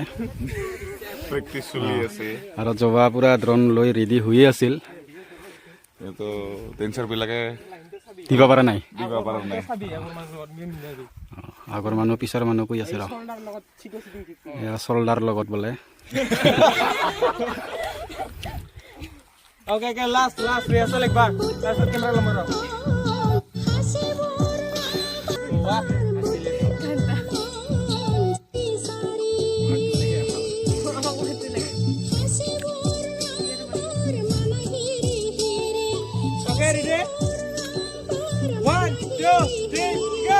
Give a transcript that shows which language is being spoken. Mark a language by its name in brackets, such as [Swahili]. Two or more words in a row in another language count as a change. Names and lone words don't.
[Assamese] প্ৰেক্টিছ চলি আছে আৰু জবা পুৰা ড্ৰোন লৈ ৰেডি হৈয়ে আছিল এইটো ডেন্সাৰবিলাকে দিব পৰা নাই দিব পৰা নাই আগৰ মানুহ পিছৰ মানুহ কৈ আছে ৰ এয়া চল্ডাৰ লগত বোলে [English] OK OK last rehearsal [Hindi] एक बार [English] last camera [Hindi] लो मारो वाह [English] OK ready 1 2 3 go